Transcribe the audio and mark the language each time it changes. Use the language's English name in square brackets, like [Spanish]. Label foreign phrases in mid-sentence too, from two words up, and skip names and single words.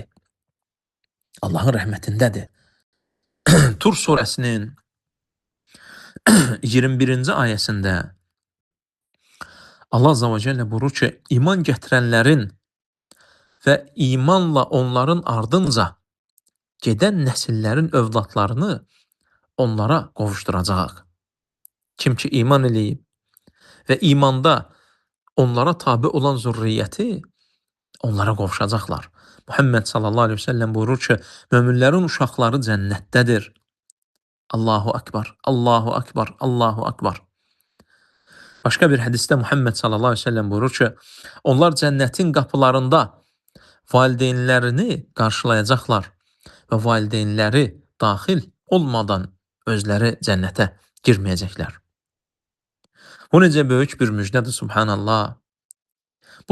[Azerbaijani] Allahın rəhmətindədir. Tur surəsinin 21-ci ayəsində Allah Azza və Cəllə buyurur ki, iman gətirənlərin və imanla onların ardınca gedən nəsillərin övladlarını onlara qovuşduracaq. Kim ki iman eləyib və imanda onlara tabi olan zürriyyəti onlara qovuşacaqlar. Muhammed [Arabic] صلى الله عليه وسلم [Azerbaijani] buyurur ki, möminlərin uşaqları cənnətdədir. [Arabic] الله أكبر، الله أكبر، الله أكبر. Başqa bir hədisdə Muhammed صلى الله عليه وسلم buyurur ki, onlar cənnətin qapılarında valideynlərini qarşılayacaqlar və valideynləri daxil olmadan özləri cənnətə girməyəcəklər. Bu necə böyük bir müjdədir, subhanallah.